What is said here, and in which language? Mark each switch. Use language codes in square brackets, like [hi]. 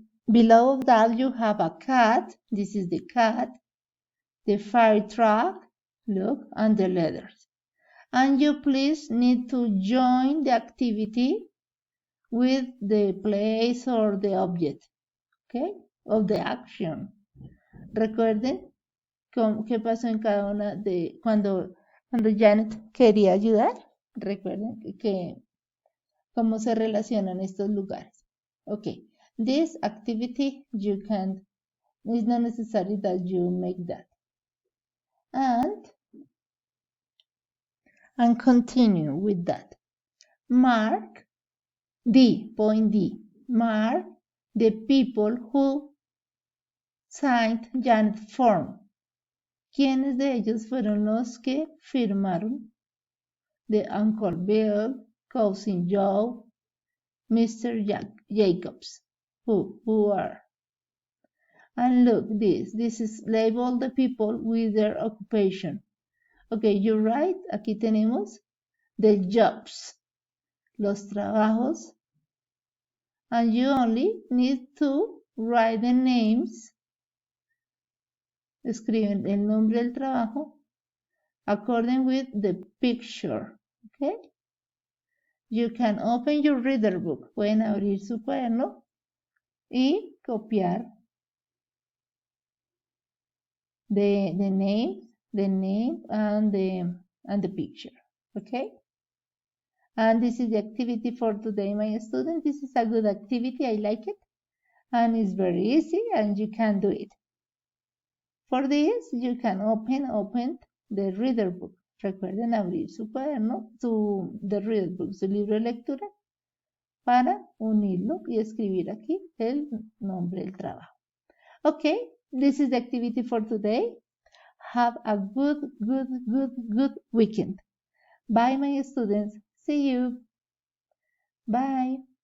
[en] Below that you have a cat. This is the cat. The fire truck. Look, and the letters. And you please need to join the activity with the place or the object, okay, of the action. [es] Recuerden qué pasó en cada una de cuando Janet quería ayudar. Recuerden que cómo se relacionan estos lugares. [en] Okay, this activity you can, it's not necessary that you make that. And continue with that. Mark D, point D. Mark the people who signed Janet's form. [es] ¿Quiénes de ellos fueron los que firmaron? [en] The Uncle Bill, Cousin Joe, Mr. Jacobs. Who are? And look, this is label the people with their occupation. Okay, you're right. [es] Aquí tenemos [en] the jobs, [es] los trabajos. [en] And you only need to write the names. [es] Escriben el nombre del trabajo [en] according with the picture. Okay? You can open your reader book. [es] Pueden abrir su cuaderno y copiar [en] the name and the picture. Okay? And this is the activity for today, my student. This is a good activity. I like it. And it's very easy and you can do it. For this, you can open the reader book. [es] Recuerden abrir su cuaderno, the reader book, su libro de lectura, para unirlo y escribir aquí el nombre del trabajo. [en] Okay, this is the activity for today. Have a good weekend. Bye, my students. See you. Bye.